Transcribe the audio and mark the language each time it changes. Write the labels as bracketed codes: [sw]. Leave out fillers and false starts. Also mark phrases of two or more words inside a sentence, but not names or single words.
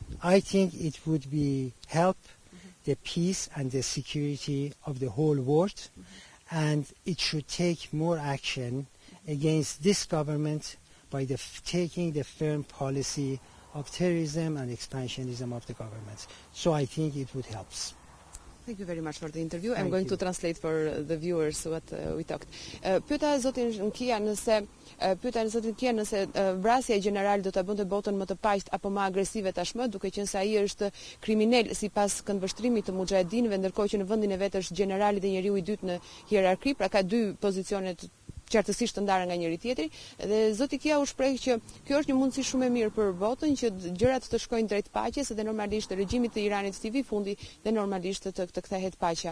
[en] I think it would be help the peace and the security of the whole world, and it should take more action against this government by taking the firm policy of terrorism and expansionism of the government. So I think it would help. Thank you very much for the interview. I'm going to translate for the viewers what we talked. [sq] Pyeta zotin Kia nëse vrasja e gjenerali do ta bënte botën më të paqët apo më agresive tashmë, duke qenë se ai është kriminal sipas këndvështrimit të muxhahedinëve, ndërkohë që në vendin e vet është generali dhe njeriu I dytë në hierarki, pra ka dy pozicione qartësisht të ndara nga njëri tjetri, dhe zoti Kia u shpreh që kjo është një mundësi shumë e mirë për botën që gjërat të shkojnë drejt paqes dhe normalisht regjimit të Iranit të vi fundi dhe normalisht të kthehet paqja.